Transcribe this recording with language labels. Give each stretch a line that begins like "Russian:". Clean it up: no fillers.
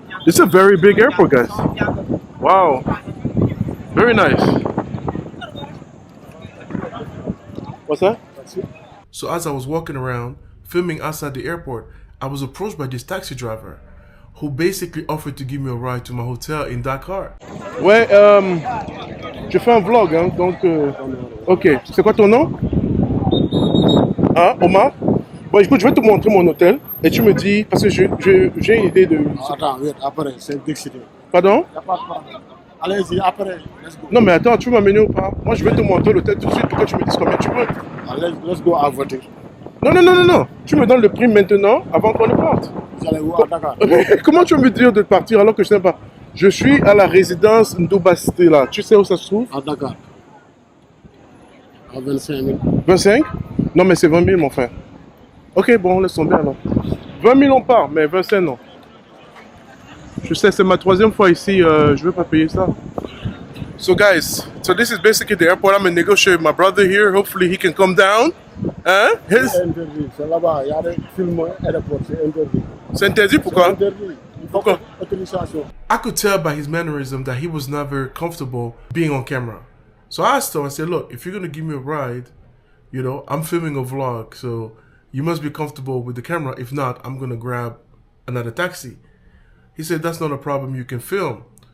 English: It's a very big airport, guys. Wow. Very nice. What's that? So as I was walking around, filming outside the airport, I was approached by this taxi driver who basically offered to give me a ride to my hotel in Dakar.
French: Ouais, je fais un vlog, hein, donc... Ok, c'est quoi ton nom? Ah, Omar? Bon, écoute, je vais te montrer mon hôtel et tu me dis, parce que j'ai une idée de... Attends, oui, après, c'est décidé. Pardon? Y a pas de problème. Allez-y, après,
English: let's go.
French: Non, mais attends, tu veux m'amener ou pas? Moi, je vais te montrer l'hôtel tout de suite pour que tu me dises combien tu veux. Allez,
English: let's go
French: à voter. Non. Tu me donnes le prix maintenant avant qu'on ne parte. Vous allez où à Dakar? Comment tu veux me dire de partir alors que je sais pas? Je suis à la résidence Ndobasté là. Tu sais où ça se trouve? À Dakar. À 25 000. 25? Non, mais c'est 20 000, mon frère. Ok, bon, laisse tomber alors. 20 000 on part, mais 25 non. Je sais, c'est ma troisième fois ici, je vais pas payer ça.
English: So guys, so this is basically the airport. I'm gonna negotiate with my brother here. Hopefully he can come down.
French: Hein? C'est interdit. C'est là-bas, il y a des films aéroport, c'est interdit. C'est interdit, pourquoi? C'est interdit. Il faut Pourquoi? autorisation.
English: I could tell by his mannerism that he was never comfortable being on camera. So I asked him, I said, look, if you're gonna give me a ride, you know, I'm filming a vlog, so you must be comfortable with the camera. If not, I'm gonna grab another taxi. He said, that's not a problem, you can film.